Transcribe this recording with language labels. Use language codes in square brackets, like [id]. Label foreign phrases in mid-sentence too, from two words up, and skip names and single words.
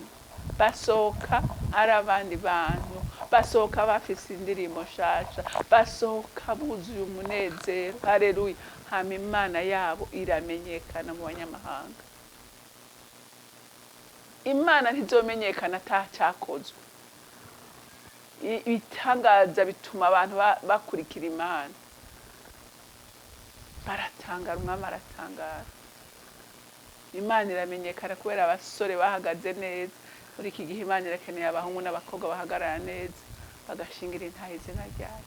[rn] Basohoka ari abandi bantu. Basohoka bafise indirimbo nshasha. Basohoka buzuye umunezero. Haleluya. Hama Imana yabo iramenyekana mu banyamahanga. Imana ntizomenyekana atacyakozwe. Ibitangaza bituma abantu bakurikira Imana. Baratangara, umwami aratangara. Imana iramenyekana kubera abasore bahagaze neza. Muri iki gihe Imana irakeneye abahungu n'abakobwa bahagarara neza bagashingira intahe izina ryayo.